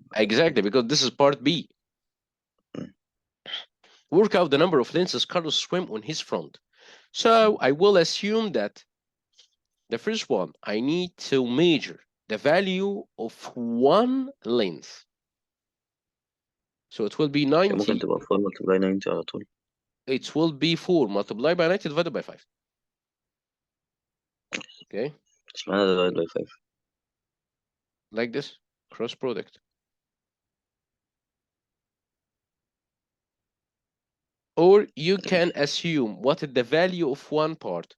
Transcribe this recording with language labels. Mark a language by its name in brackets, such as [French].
[English] Exactly, because this is part B. Work out the number of lenses Carlos swim on his front. So I will assume that the first one, I need to measure the value of one lens. So it will be 90. [Arabic] ممكن تبقى 4 multiply 90 على طول. [English] It will be 4 multiplied by 90 divided by 5. Okay. [Arabic] اشمعنى [English] divided by 5? Like this, cross product. Or you can assume what is the value of one part.